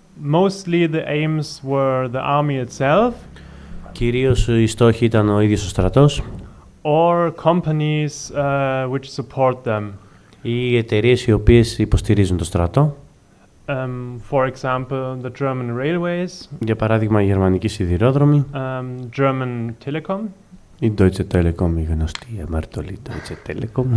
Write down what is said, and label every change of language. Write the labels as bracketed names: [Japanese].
[English] Mostly the aims were the army itself. [Greek] Κυρίως οι στόχοι ήταν ο ίδιος ο στρατός. [English] Or companies which support them. [Greek] Ή εταιρείες οι οποίες υποστηρίζουν το στρατό. [English] For example, the German railways, [Greek] Για παράδειγμα, η γερμανική σιδηρόδρομη, [English] German Telekom, [Greek] η Deutsche Telekom, η γνωστή αμαρτωλή Deutsche Telekom.